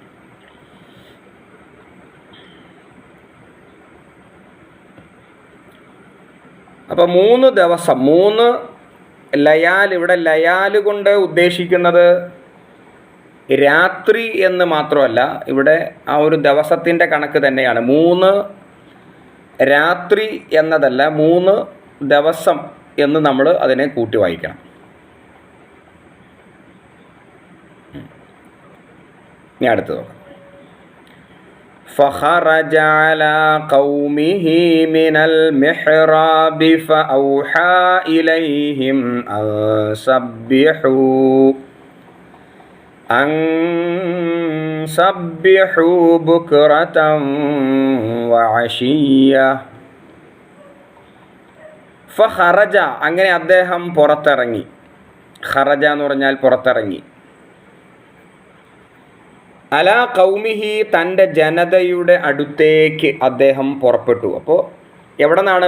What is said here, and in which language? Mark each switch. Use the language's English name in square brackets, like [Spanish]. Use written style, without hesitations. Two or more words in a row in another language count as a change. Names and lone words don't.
[Malayalam] അപ്പോൾ 3 ദിവസം, 3 ലയാൽ, ഇവിടെ ലയാൽ കൊണ്ട് ഉദ്ദേശിക്കുന്നത് രാത്രി എന്ന് മാത്രമല്ല, ഇവിടെ ആ ഒരു ദിവസത്തിൻ്റെ കണക്ക് തന്നെയാണ്. 3 രാത്രി എന്നതല്ല, 3 ദിവസം എന്ന് നമ്മൾ അതിനെ കൂട്ടി വായിക്കണം. ഇനി അടുത്ത് നോക്കാം. [Arabic] فخرج على قومه من المحراب فأوحى إليهم أن سبحوا بكرة وعشية. [Malayalam] ഫഖറജ, അങ്ങനെ അദ്ദേഹം പുറത്തിറങ്ങി. ഖറജ എന്ന് പറഞ്ഞാൽ പുറത്തിറങ്ങി. [Arabic] على قومه, [Malayalam] തൻ്റെ ജനതയുടെ അടുത്തേക്ക് അദ്ദേഹം പുറപ്പെട്ടു. അപ്പോൾ എവിടെ നിന്നാണ്?